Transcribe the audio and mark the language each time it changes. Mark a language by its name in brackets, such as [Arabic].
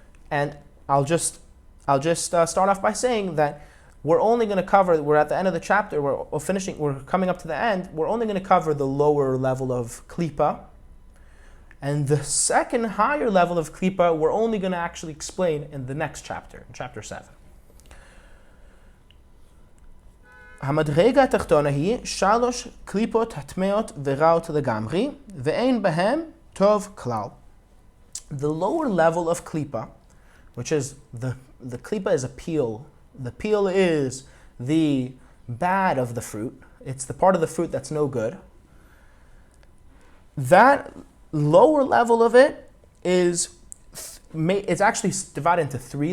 [English] And I'll just start off by saying that we're only going to cover, we're at the end of the chapter, we're coming up to the end, we're only going to cover the lower level of Klipa. And the second higher level of Klipa, we're only going to actually explain in the next chapter, in chapter 7. [Hebrew] המדרגה התחתונה היא 3 קליפות הטמאות ורעות לגמרי, ואין בהם טוב כלל. [English] The lower level of klipa, which is the klipa is a peel. The peel is the bad of the fruit. It's the part of the fruit that's no good. That lower level of it it's actually divided into 3.